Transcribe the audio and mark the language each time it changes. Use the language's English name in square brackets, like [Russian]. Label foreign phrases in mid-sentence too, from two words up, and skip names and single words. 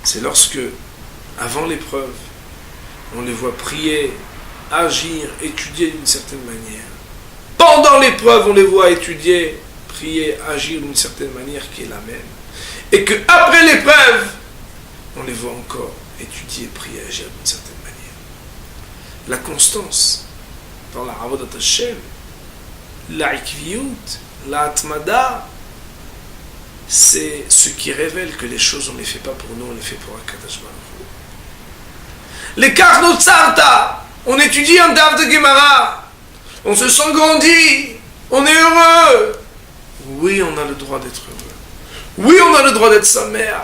[French] c'est lorsque, avant l'épreuve, on les voit prier, agir, étudier d'une certaine manière. Pendant l'épreuve, on les voit étudier, prier, agir d'une certaine manière qui est la même. Et qu'après l'épreuve, on les voit encore étudier, prier, agir d'une certaine manière. La constance dans la [Hebrew] עבודת השם, [French] la ikviyut, la atmada, c'est ce qui révèle que les choses, on ne les fait pas pour nous, on les fait pour [Hebrew] הקדוש ברוך הוא. [French] Les Karnot Sarta, on étudie un Daf de Gemara, on se sent grandi, on est heureux. Oui, on a le droit d'être heureux. Oui, on a le droit d'être sa mère.